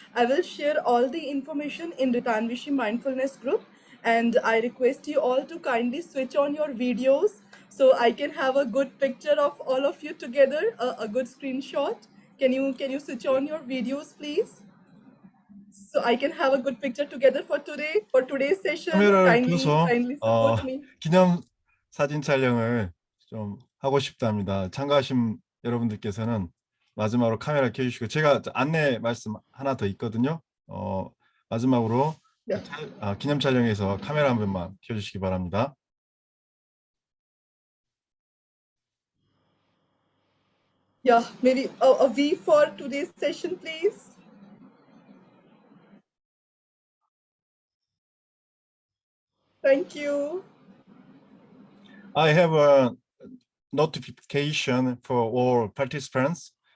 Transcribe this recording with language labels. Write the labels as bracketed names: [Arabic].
[English] I will share all the information in Ritanveshi Mindfulness group, and I request you all to kindly switch on your videos so I can have a good picture of all of you together, a good screenshot. Can you switch on your videos, please? So I can have a good picture together for today's session. [Korean] 카메라를 [English] Kindly [Korean] 켜서 [English] kindly support me. [Korean] 기념 사진 촬영을 좀 하고 싶답니다. 참가하신 여러분들께서는 마지막으로 카메라 켜주시고, 제가 안내 말씀 하나 더 있거든요. 마지막으로 [English] Yeah. [Korean] 기념 촬영에서 카메라 한 번만 켜주시기 바랍니다. [English] Yeah, maybe a V for today's session, please. Thank you. I have a notification for all participants.